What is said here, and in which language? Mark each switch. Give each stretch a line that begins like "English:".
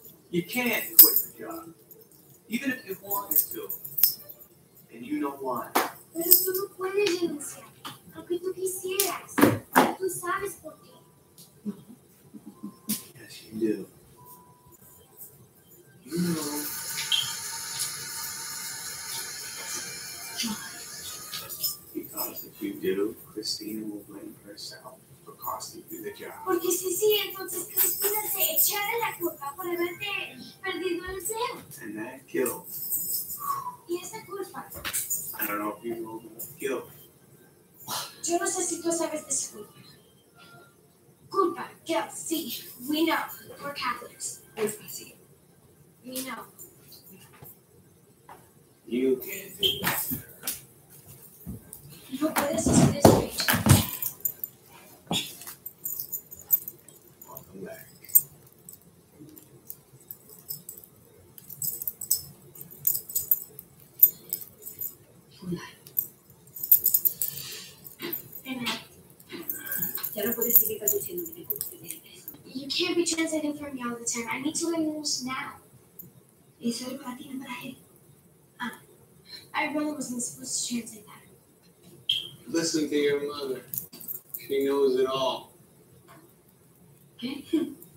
English: You can't quit the job, even if you wanted to, and you know why.
Spanish: Pero tú no puedes renunciar, aunque tú quisieras. Tú sabes por qué.
English: Yes, you do. You know. Because if you do, Christina will blame herself for costing you the job.
Spanish: Porque sí, entonces Cristina se echará la culpa por haberte perdido el empleo.
English: And that guilt,
Spanish: Y esa culpa,
English: I don't know if you know about guilt.
Spanish: yo no sé si tú sabes de esa culpa.
English: Culpa, guilt, sí, we know, we're Catholics.
Spanish: Muy fácil.
English: We know. You can't do that.
Spanish: No puedes hacer eso, Rachel.
English: Welcome back.
Spanish: Ya no puedes seguir traduciendo, me tengo que tener eso.
English: You can't be translating for me all the time. I need to learn English now.
Spanish: Eso es para ti, no para él.
English: I really wasn't supposed to translate that. Listen to your mother. She knows it all.
Spanish: ¿Qué?